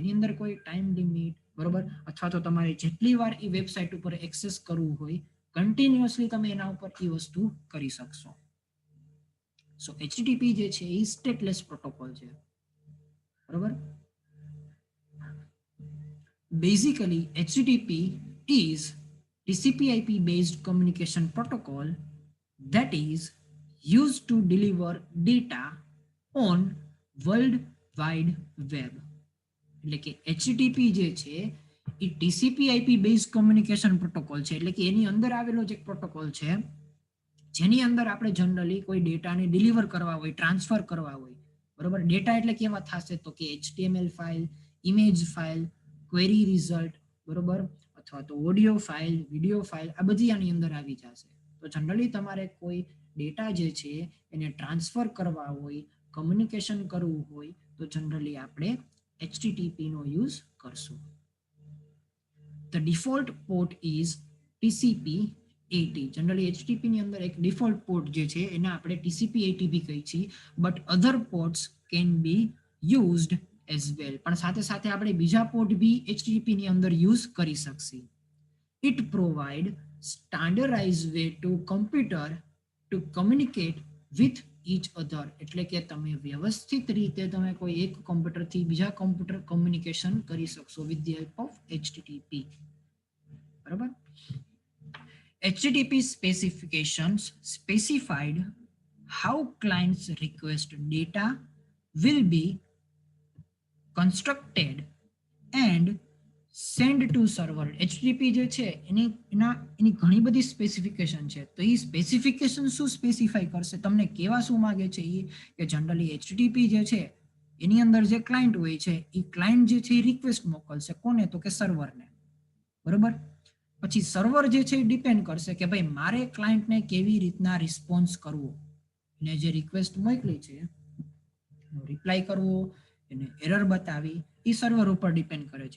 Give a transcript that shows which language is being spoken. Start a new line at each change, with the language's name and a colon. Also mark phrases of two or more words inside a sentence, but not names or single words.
Gujarati: એની અંદર કોઈ ટાઈમ લિમિટ, બરોબર, અથવા તો તમારે જેટલી વાર એ વેબસાઇટ ઉપર એક્સેસ કરવું હોય કન્ટિન્યુઅસલી તમે એના ઉપર એ વસ્તુ કરી શકશો. સો HTTP જે છે એ
English: stateless protocol
Gujarati: છે.
English: બરોબર, બેઝિકલી HTTP is TCP/IP based communication protocol that is used to deliver data on world wide web.
Gujarati: એટલે કે HTTP જે છે એ
English: TCP/IP based communication protocol
Gujarati: છે, એટલે કે એની અંદર આવેલો જે પ્રોટોકોલ છે જેની અંદર આપણે જનરલી કોઈ ડેટાને ડિલિવર કરવા હોય, ટ્રાન્સફર કરવા હોય, બરોબર. ડેટા એટલે કેવા થશે તો કે
English: HTML file, image file, query result,
Gujarati: બરોબર, અથવા તો
English: audio file, video file,
Gujarati: આ બધી આની અંદર આવી જશે. તો જનરલી તમારે કોઈ ડેટા જે છે એને ટ્રાન્સફર કરવા હોય, કમ્યુનિકેશન કરવું હોય તો જનરલી આપણે HTTP નો યુઝ કરશું.
English: The default port is TCP/AT.
Gujarati: જનરલી HTTP ની અંદર એક
English: default port
Gujarati: જે છે એને આપણે TCP/AT કહીએ છીએ,
English: but other ports can be used as well.
Gujarati: પણ સાથે સાથે આપણે બીજા પોર્ટ બી HTTP ની અંદર યુઝ કરી શકશે.
English: It provide standardized way to computer to communicate with each other.
Gujarati: એટલે કે તમે વ્યવસ્થિત રીતે તમે કોઈ એક કમ્પ્યુટરથી બીજા કમ્પ્યુટર કમ્યુનિકેશન કરી શકશો
English: with the help of HTTP.
Gujarati: બરાબર.
English: HTTP specifications specified how clients request data will be constructed and send to server.
Gujarati: HTTP જે છે એની ઘણી બધી સ્પેસિફિકેશન છે. તો એ સ્પેસિફિકેશન શું સ્પેસિફાઈ કરશે, તમને કેવા શું માંગે છે એ કે જનરલી HTTP જે છે એની અંદર જે ક્લાયન્ટ હોય છે એ ક્લાયન્ટ જે છે એ રિક્વેસ્ટ મોકલશે કોને તો કે સર્વરને. બરોબર. પછી સર્વર જે છે એ ડિપેન્ડ કરશે કે ભાઈ મારે ક્લાયન્ટને કેવી રીતના રિસ્પોન્સ કરવો, એને જે રિક્વેસ્ટ મોકલી છે રિપ્લાય કરવો, એને એરર બતાવી, એ સર્વર ઉપર ડિપેન્ડ કરે છે.